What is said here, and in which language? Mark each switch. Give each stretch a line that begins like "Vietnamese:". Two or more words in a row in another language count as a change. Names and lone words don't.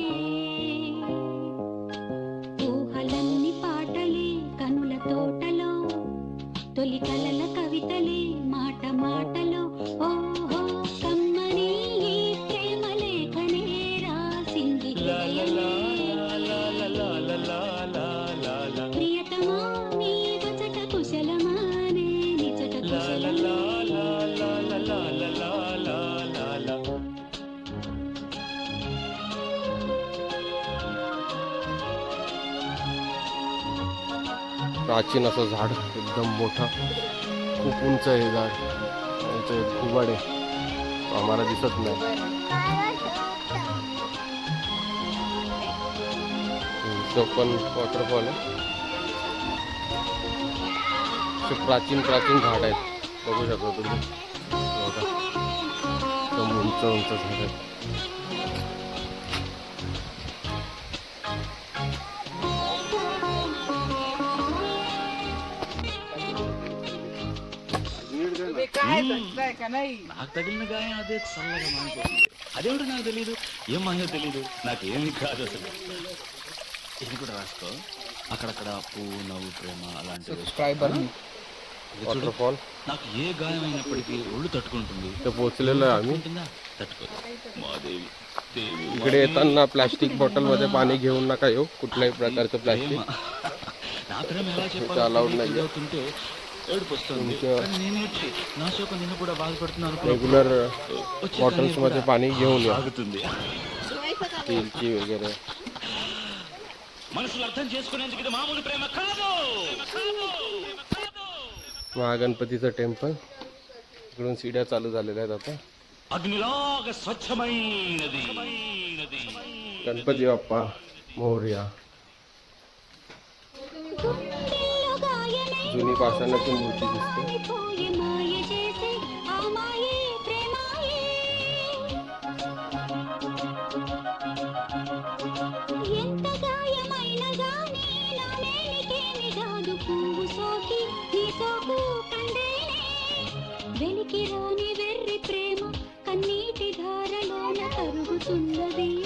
Telugu: ఊహలన్ని పాటలే కనుల తోటలో, తొలి కలల కవితలే మాట మాటలో. ఓహో కమ్మని ఈ ప్రేమ లేఖనే రాసింది హృదయమే, ప్రియతమా నీ వచట కుశలమా నే నిచట కుశలమే.
Marathi: प्राचीन असं झाड, एकदम मोठा, खूप उंच आहे झाड. याचे खूप आहे, आम्हाला दिसत नाही. तो पण वॉटरफॉल आहे. प्राचीन प्राचीन झाड आहेत, बघू शकता तुम्ही. बघा एकदम उंच उंच झाड आहेत.
Telugu: నాకు తగిలిన గాయం అదే చల్లగా మానిపోతుంది. అదేమిటో నాకు తెలీదు, ఏం మాయో తెలీదు, నాకేమీ కాదు అసలు. ఇది కూడా రాసుకో. అక్కడక్కడ పువ్వు నవ్వు ప్రేమ అలాంటివి.
Marathi: वॉटरफॉल
Telugu: నాకు ఏ గాయం అయినప్పటికీ ఒళ్ళు తట్టుకుంటుంది.
Marathi: पोचलेलो आहे आम्ही.
Telugu: తట్టుకోదు మాదేవి దేవి.
Marathi: इकडे येताना प्लास्टिक बॉटल मध्ये पाणी घेऊन नका येऊ, कुठल्याही प्रकारचं प्लास्टिक.
Telugu: నా ప్రేమ ఎలా
Marathi: allowed नाही.
Telugu: చెప్పాలి ఏడుపు వస్తుంది, కానీ నేనేంటి నా శోకం నిన్ను కూడా బాధపడుతున్నాను.
Marathi: रेग्युलर बॉटल्स मध्ये पाणी घेऊन या,
Telugu: ఆగుతుంది.
Marathi: स्टीलची वगैरे.
Telugu: మనసులు అర్థం చేసుకునేందుకు ఇది మామూలు ప్రేమ కాదు.
Marathi: महागणपतीचं टेम्पल. इकडून सीड्या चालू झालेल्या आहेत आता.
Telugu: అగ్నిలాగా స్వచ్ఛమైనది
Marathi: गणपती बाप्पा मोरया. जुनी पाषाणाची मूर्ती दिसते.
Telugu: పోయే మాయ చేసే ఆ మాయే ప్రేమాయే, ఎంత గాయమైన గాని నా మేలికేమి రాదు. పువ్వు సోకి నీ సోకు కందేనే, వెలికి రాని వెర్రి ప్రేమ కన్నీటి ధారలోన కరుగుతున్నది.